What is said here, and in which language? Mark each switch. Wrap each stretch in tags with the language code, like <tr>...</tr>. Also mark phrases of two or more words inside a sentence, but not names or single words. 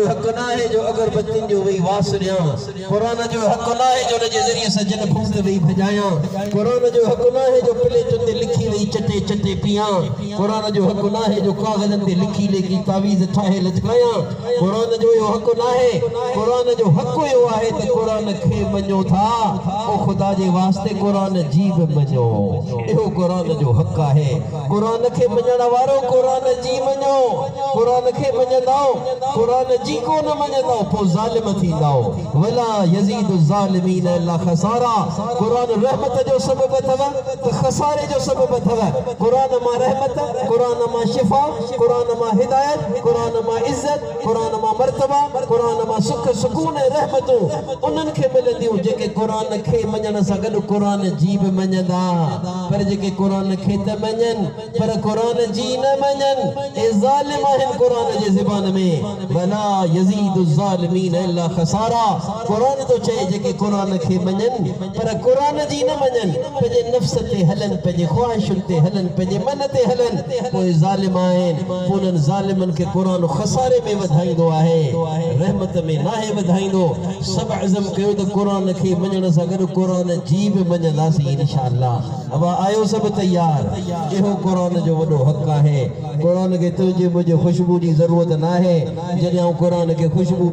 <sd>हक़ न आहे जो अगरबत्तियुनि जो वेही वास ॾियां क़ुरान जो हक़ न आहे जो उन जे ज़रिए सां जन भूत वेही भॼायां क़ुरान जो हक़ न आहे जो प्लेटुनि ते लिखी वेही चटे पियां क़ुरान जो हक़ न आहे जो काग़ज़नि ते लिखी तावीज़ ठाहे लटकायां क़ुरान जो इहो हक़ न आहे क़ुरान जो हक़ इहो आहे त क़ुरान खे मञो था ओ ख़ुदा जे वास्ते क़ुरान जी बि मञो इहो क़ुरान जो हक़ आहे क़ुरान खे मञण वारो क़ुरान जी मञो क़ुरान खे मञंदो क़ुरान जी कोन मञंदो पोइ ज़ालिम थींदो</sd> <ar>ولا يزيد الظالمين إلا خسارا</ar> <sd>क़ुरान रहमत जो सबब अथव त ख़सारे जो सबब अथव क़ुरान मां रहमत क़ुरान मां शिफ़ा क़ुरान मां हिदायत क़ुरान मां इज़्ज़त क़ुरान मां मर्तबा क़ुरान मां सुख सुकून ऐं रहमतूं उन्हनि खे मिलंदियूं जेके क़ुरान खे मञण सां गॾु क़ुरान जी बि मञंदा पर जेके क़ुरान खे त मञनि पर क़ुरान जी न मञनि ए ज़ालिम आहिनि क़ुरान जे ज़बान में</sd> <ar>ولا يزيد الظالمين إلا خسارا</ar> <sd>क़ुरान तो चए जेके क़ुरान खे मञनि पर क़ुरान जी न मञनि पंहिंजे नफ़्स ते हलनि पंहिंजे ख़्वाहिशुनि ते हलनि पंहिंजे मन ते हलनि पोइ ज़ालिम आहिनि पोइ उन्हनि ज़ालिमनि खे क़ुरान ख़सारे में वधाईंदो आहे रहमत में नाहे वधाईंदो सभु अज़म कयो त क़ुरान खे मञण सां गॾु क़ुरान जी बि मञंदासीं इंशाअल्लाह अब आयो सभु तयार इहो क़ुरान जो वॾो हक़ आहे क़ुरान खे तुंहिंजे मुंहिंजे ख़ुशबू जी ज़रूरत न आहे जॾहिं आउं क़ुरान खे ख़ुशबू</sd>